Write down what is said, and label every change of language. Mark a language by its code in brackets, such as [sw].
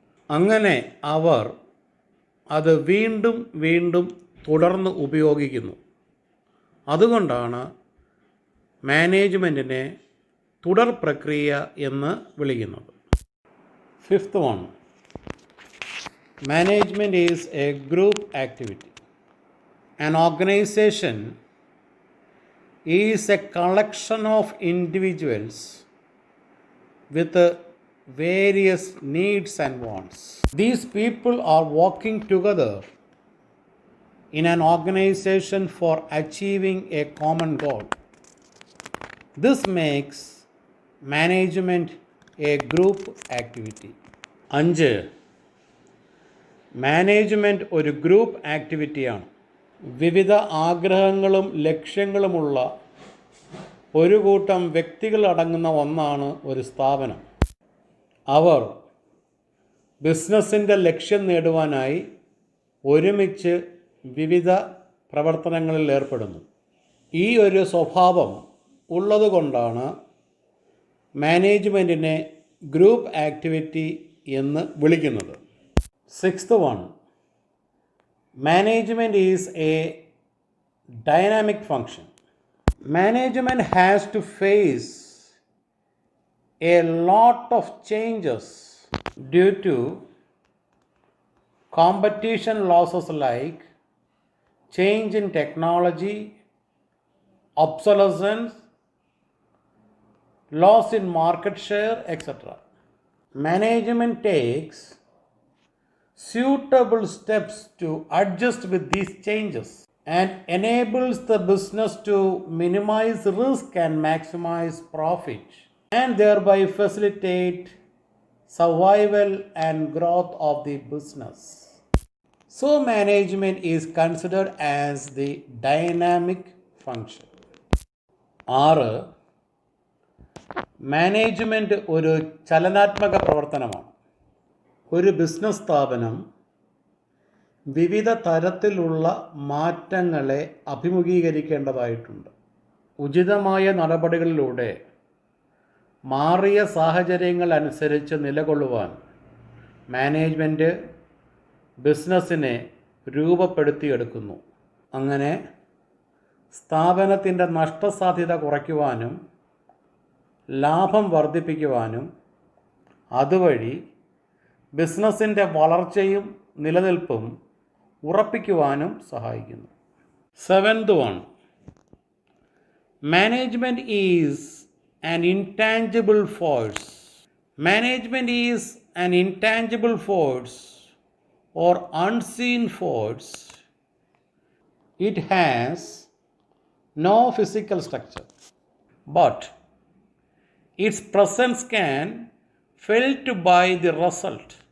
[ml] അങ്ങനെ അവർ അത് വീണ്ടും വീണ്ടും തുടർന്ന് ഉപയോഗിക്കുന്നു. അതുകൊണ്ടാണ് മാനേജ്മെൻറ്റിനെ തുടർ പ്രക്രിയ എന്ന് വിളിക്കുന്നത്. [en] Fifth one, management is a group activity. An organization is a collection of individuals with various needs and wants. These people are working together in an organization for achieving a common goal. This makes management a group activity. 5. [ml] Management ഒരു group ആക്ടിവിറ്റിയാണ്. വിവിധ ആഗ്രഹങ്ങളും ലക്ഷ്യങ്ങളുമുള്ള ഒരു കൂട്ടം വ്യക്തികൾ അടങ്ങുന്ന ഒന്നാണ് ഒരു സ്ഥാപനം. അവർ ബിസിനസ്സിൻ്റെ ലക്ഷ്യം നേടുവാനായി ഒരുമിച്ച് വിവിധ പ്രവർത്തനങ്ങളിൽ ഏർപ്പെടുന്നു. ഈ ഒരു സ്വഭാവം ഉള്ളതുകൊണ്ടാണ് മാനേജ്മെൻറ്റിനെ ഗ്രൂപ്പ് ആക്ടിവിറ്റി എന്ന് വിളിക്കുന്നത്. [en] Sixth one, management is a dynamic function. Management has to face a lot of changes due to competition losses like change in technology, obsolescence, loss in market share, etc. Management takes suitable steps to adjust with these changes and enables the business to minimize risk and maximize profit and thereby facilitate survival and growth of the business. So management is considered as the dynamic function. 6. [ml] Management ഒരു ചലനാത്മക പ്രവർത്തനമാണ്. ഒരു business സ്ഥാപനം വിവിധ തരത്തിലുള്ള മാറ്റങ്ങളെ അഭിമുഖീകരിക്കേണ്ടതായിട്ടുണ്ട്. ഉചിതമായ നടപടികളിലൂടെ മാറിയ സാഹചര്യങ്ങൾ അനുസരിച്ച് നിലകൊള്ളുവാൻ മാനേജ്മെൻറ്റ് ബിസിനസ്സിനെ രൂപപ്പെടുത്തിയെടുക്കുന്നു. അങ്ങനെ സ്ഥാപനത്തിൻ്റെ നഷ്ടസാധ്യത കുറയ്ക്കുവാനും ലാഭം വർദ്ധിപ്പിക്കുവാനും അതുവഴി ബിസിനസ്സിൻ്റെ വളർച്ചയും നിലനിൽപ്പും ഉറപ്പിക്കുവാനും സഹായിക്കുന്നു. [en] Seventh one, management is an intangible force. Management is an intangible force or unseen force. It has no physical structure, but its presence can felt by the result.